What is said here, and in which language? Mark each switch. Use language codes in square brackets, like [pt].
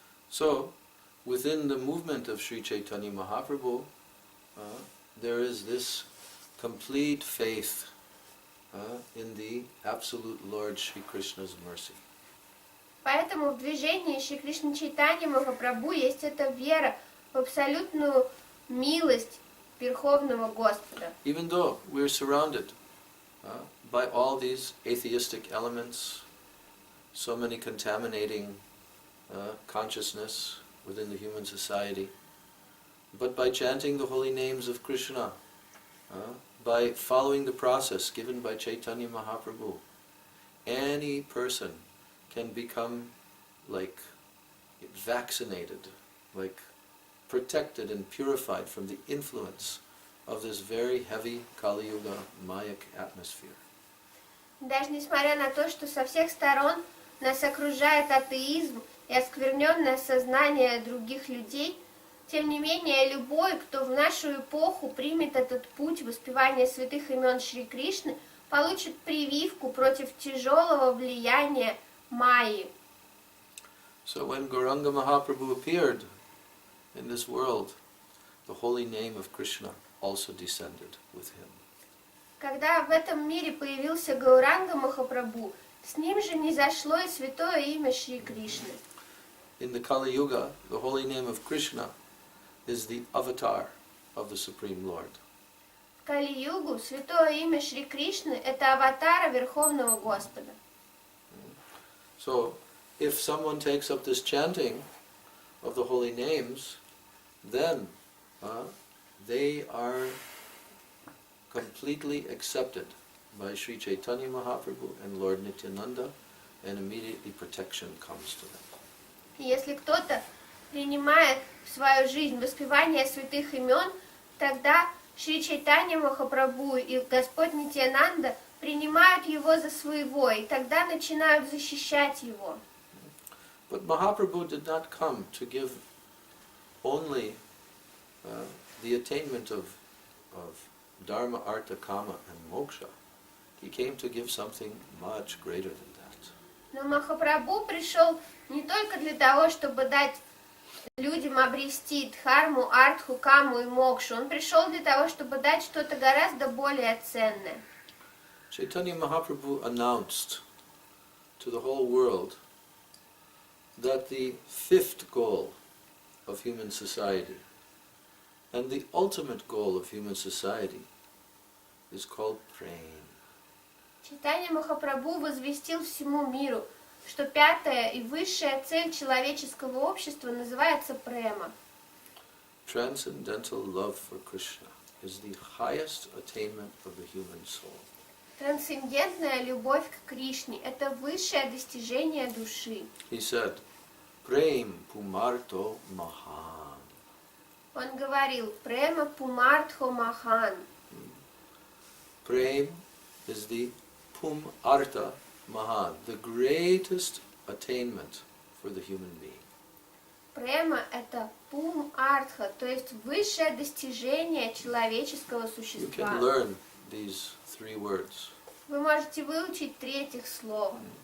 [en] So, within the movement of Sri Chaitanya Mahaprabhu, there is this complete faith in the absolute Lord Sri Krishna's mercy. [ru] Поэтому в движении Шри Кришны Чайтанья Махапрабху есть эта вера в абсолютную милость Верховного Господа. [en] Even though we're surrounded by all these atheistic elements, so many contaminating consciousness within the human society, but by chanting the holy names of Krishna, by following the process given by Chaitanya Mahaprabhu, any person can become like vaccinated, like protected and purified from the influence of this very heavy Kali Yuga Mayak atmosphere. [ru] Даже несмотря на то, что со всех сторон нас окружает атеизм и оскверненное сознание других людей, тем не менее, любой, кто в нашу эпоху примет этот путь воспевания святых имен Шри Кришны, получит прививку против тяжелого влияния Майи. [en] So when Gauranga Mahaprabhu appeared in this world, the holy name of Krishna also descended with him. [ru] Когда в этом мире появился Гауранга Махапрабху, с ним же низошло и святое имя Шри Кришны. [en] In the Kali Yuga, the holy name of Krishna is the avatar of the Supreme Lord. [ru] В Кали-югу святое имя Шри Кришны – это аватара Верховного Господа. [en] So, if someone takes up this chanting of the holy names, then they are completely accepted by Sri Chaitanya Mahaprabhu and Lord Nityananda, and immediately protection comes to them. [ru] И если кто-то принимает в свою жизнь воспевание святых имен, тогда Шри Чайтанья Махапрабху и Господь Нитьянанда принимают его за своего, и тогда начинают защищать его. [en] But Mahaprabhu did not come to give only the attainment of Dharma, Artha, Kama and Moksha. He came to give something much greater than that. [ru] Но Махапрабху пришел не только для того, чтобы дать людям обрести дхарму, артху, каму и мокшу. Он пришел для того, чтобы дать что-то гораздо более ценное. [en] Chaitanya Mahaprabhu announced to the whole world that the fifth goal of human society and the ultimate goal of human society is called prema. [ru] Чайтанья Махапрабху возвестил всему миру, что пятая и высшая цель человеческого общества называется према. [en] Transcendental love for Krishna is the highest attainment of the human soul. [ru] Трансцендентная любовь к Кришне – это высшее достижение души. [en] He said, [sa] Prem Pumarto Mahan. [ru] Он говорил, [sa] према пумартхо махан. [en] Prem is the Pumartha Mahan, the greatest attainment for the human being. [ru] Према – это пум-артха, то есть высшее достижение человеческого [en] You [ru] существа. [en] can learn these three words. [ru] Вы можете выучить 3 слова.